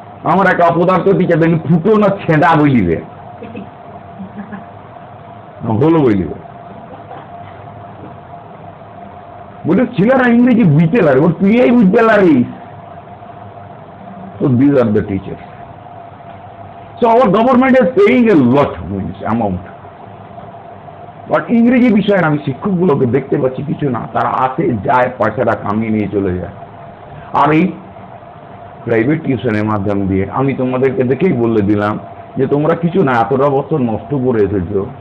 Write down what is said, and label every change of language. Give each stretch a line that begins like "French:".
Bangla: আমার একটা অপদার্থ টিচার দেখি ফুটো না ছেঁড়া বলিবে, হলো বলিবে, বলে ছেলেরা ইংরেজি বুঝতে পারে, ওর তুই বুঝতে পারিস।
English: So these are the teachers. So our government is paying a lot amount.
Bangla: But ইংরেজি বিষয়ে আমি শিক্ষকগুলোকে দেখতে পাচ্ছি কিছু না, তারা আসে যায়, পয়সাটা কামিয়ে নিয়ে চলে যায়। আর এই প্রাইভেট টিউশনের মাধ্যম দিয়ে আমি তোমাদেরকে দেখেই বলে দিলাম যে তোমরা কিছু না, এতটা বছর নষ্ট করে এসেছো।